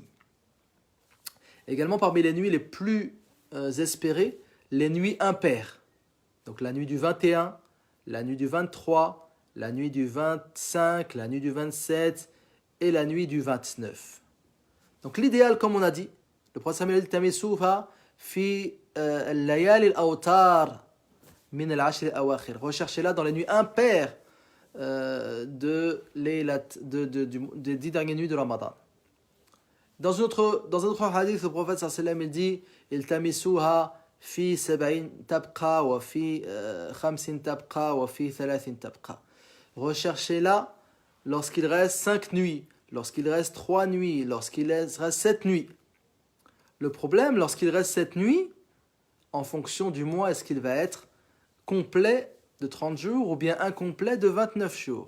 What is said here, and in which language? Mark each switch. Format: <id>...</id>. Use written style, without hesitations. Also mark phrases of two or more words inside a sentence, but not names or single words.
<fr>Également, parmi les nuits les plus espérées, les nuits impaires. Donc, la nuit du 21, la nuit du 23, la nuit du 25, la nuit du 27 et la nuit du 29. Donc, l'idéal, comme on a dit, le prophète Samuel</fr> <ar>تمسوها في الليالي الأوتار من العشر الأواخر.</ar> <fr>Recherchez-la dans les nuits impaires des 10 dernières nuits de Ramadan. Dans un autre hadith, le prophète sallallahu il dit</fr> <ar>التمسوها في 70 تبقى و في 50 تبقى و في 30 تبقى.</ar> <fr>Recherchez-la lorsqu'il reste 5 nuits, lorsqu'il reste 3 nuits, lorsqu'il reste 7 nuits. Le problème, lorsqu'il reste 7 nuits, en fonction du mois, est-ce qu'il va être complet de 30 jours ou bien incomplet de 29 jours.</fr>